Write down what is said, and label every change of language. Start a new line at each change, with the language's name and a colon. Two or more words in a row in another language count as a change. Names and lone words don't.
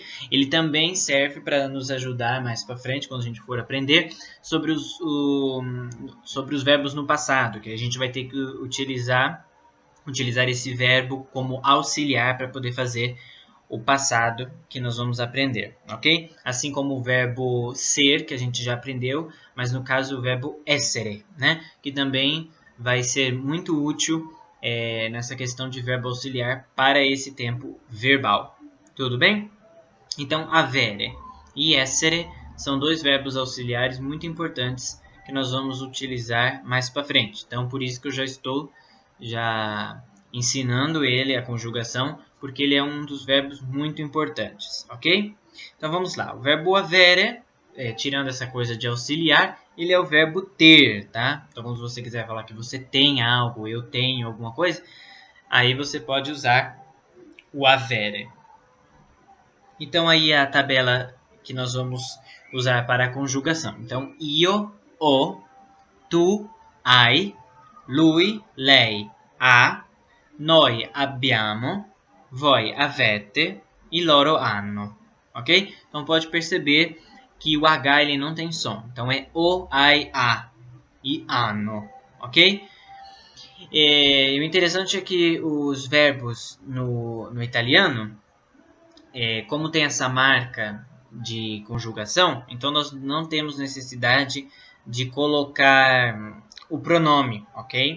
Portuguese: Ele também serve para nos ajudar mais para frente, quando a gente for aprender, sobre os verbos no passado, que a gente vai ter que utilizar esse verbo como auxiliar para poder fazer o passado que nós vamos aprender, ok? Assim como o verbo ser, que a gente já aprendeu, mas no caso o verbo essere, né? Que também vai ser muito útil nessa questão de verbo auxiliar para esse tempo verbal. Tudo bem? Então,
Italian: avere e essere
Portuguese: são dois verbos auxiliares muito importantes que nós vamos utilizar mais para frente. Então, por isso que eu já estou ensinando ele a conjugação, porque ele é um dos verbos muito importantes, ok? Então, vamos lá. O verbo avere, tirando essa coisa de auxiliar, ele é o verbo ter, tá? Então, quando você quiser falar que você tem algo, eu tenho alguma coisa, aí você pode usar o avere. Então, aí é a tabela que nós vamos usar para a conjugação. Então,
Italian: io, ho, tu, hai, lui, lei, ha, noi abbiamo, voi avete e loro hanno.
Portuguese: Ok? Então, pode perceber que o H ele não tem som. Então, é o, ai, a e hanno. Ok? E o interessante é que os verbos no italiano, como tem essa marca de conjugação, então nós não temos necessidade de colocar o pronome, ok?